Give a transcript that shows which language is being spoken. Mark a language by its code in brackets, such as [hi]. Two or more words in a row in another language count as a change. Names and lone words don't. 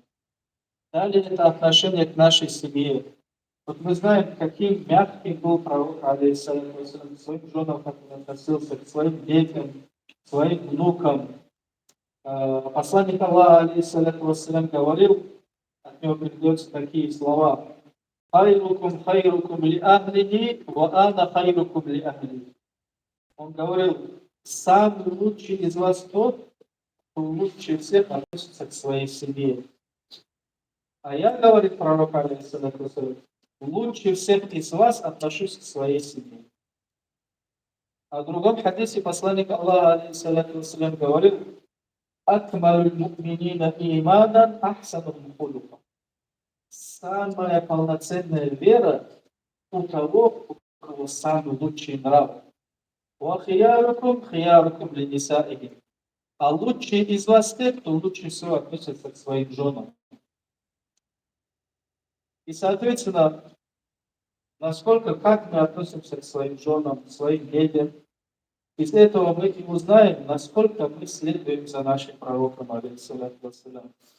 [ru] Далее это отношение к нашей семье. Вот мы знаем, каким мягким был пророк, [ar] عليه الصلاة والسلام, [ru] к своим женам, как он относился, к своим детям, к своим внукам. Посланник Аллаха, [ar] عليه الصلاة والسلام, [ru] говорил, от него передаются такие слова: [ar] «خيركم خيركم لأهله، وأنا خيركم لأهلي». [ru] Он говорил: самый лучший из вас тот, кто лучше всех относится к своей семье. А я, говорит пророк, [ar] عليه الصلاة والسلام, [ru] лучше всех из вас отношусь к своей семье. А в другом хадисе посланник Аллаха, [ar] عليه الصلاة والسلام, [ru] говорил: [ar] «أكمل المؤمنين إيمانا أحسنهم خلقا». [ru] Самая полноценная вера у того, у кого самый лучший нрав. [ar] «وخياركم خياركم لنسائهم». [ru] А лучшие из вас те, кто лучше всего относится к своим женам. И, соответственно, как мы относимся к своим женам, к своим детям, из этого мы и узнаем, насколько мы следуем за нашим пророком, [ar] عليه الصلاة والسلام.